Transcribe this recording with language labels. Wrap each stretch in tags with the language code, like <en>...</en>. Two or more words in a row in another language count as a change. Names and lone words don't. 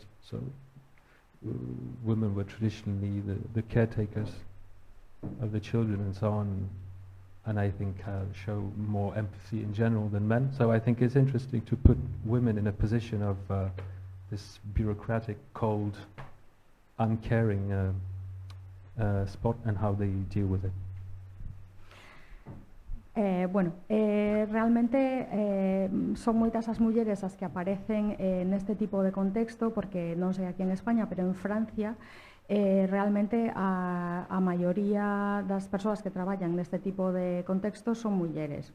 <en>So women were traditionally the caretakers of the children and so on, and I think show more empathy in general than men. So I think it's interesting to put women in a position of this bureaucratic, cold, uncaring spot and how they deal with it.</en> <gl>Realmente son moitas as mulleres as que aparecen neste tipo de contexto, porque non sei aquí en España, pero en Francia realmente a maioría das persoas que traballan neste tipo de contextos son mulleres.</gl>